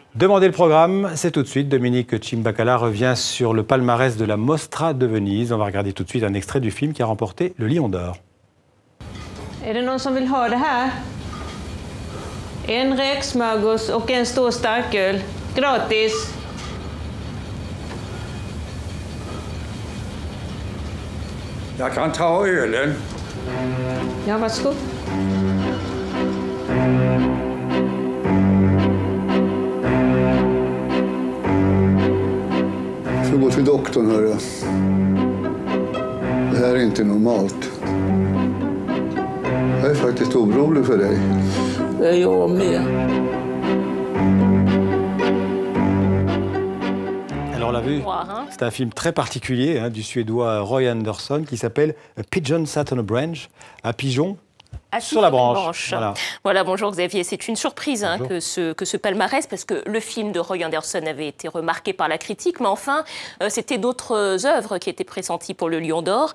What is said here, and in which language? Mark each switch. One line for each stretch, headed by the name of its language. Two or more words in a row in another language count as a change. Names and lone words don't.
French: Demandez le programme, c'est tout de suite. Dominique Cimbacala revient sur le palmarès de la Mostra de Venise. On va regarder tout de suite un extrait du film qui a remporté le Lion d'Or.
Swedish: Är det någon som vill ha det här? En räksmörgås och en stor starköl. Gratis! Jag kan ta ölen. Ja, varsågod. Jag får gå till doktorn, hörru. Det här är inte normalt. Jag är faktiskt orolig för dig. Det är jag med.
French: Alors on l'a vu, c'est un film très particulier du suédois Roy Andersson qui s'appelle A Pigeon Sat on a Branch, un pigeon sur la branche. Voilà, bonjour Xavier. C'est une surprise que ce palmarès, parce que le film de Roy Andersson avait été remarqué par la critique, mais enfin, c'était d'autres œuvres qui étaient pressenties pour le Lion d'Or.